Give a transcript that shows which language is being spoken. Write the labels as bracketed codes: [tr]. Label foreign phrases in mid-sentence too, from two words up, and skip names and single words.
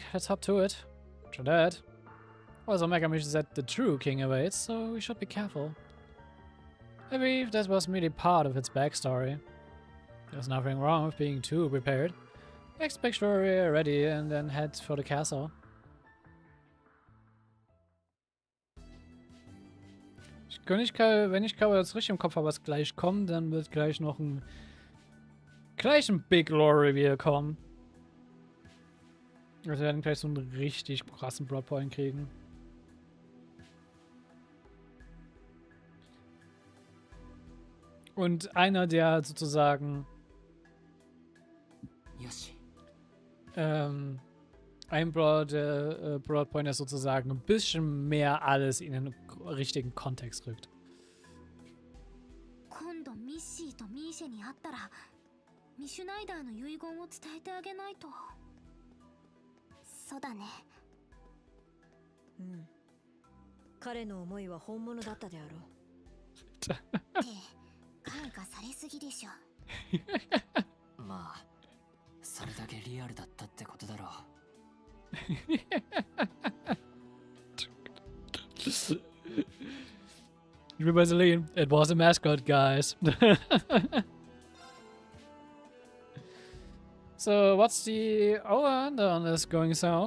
[en] Let's hop to it. After that. Also, Mega Mission said the true king awaits, so we should be careful. I believe that was merely part of its backstory. There's nothing wrong with being too prepared. Next make sure we're ready and then head for the castle. [de] Wenn ich das richtig im Kopf habe, was gleich kommt, dann wird gleich noch ein [en] Big Lore Reveal [de] kommen. Also wir werden gleich so einen richtig krassen Plotpoint kriegen. Und einer, der sozusagen ein Broadpoint, der sozusagen ein bisschen mehr alles in den richtigen Kontext rückt. [ja] 今度ミッシーとミーシェに会ったらミシュナイダーの遺言を伝えてあげないと。そうだね。彼の思いは本物だったであろう。って感化されすぎでしょ。まあそれだけリアルだったってことだろう。 [en] Vaseline, it was a mascot, guys. So, what's the over-under on this going south?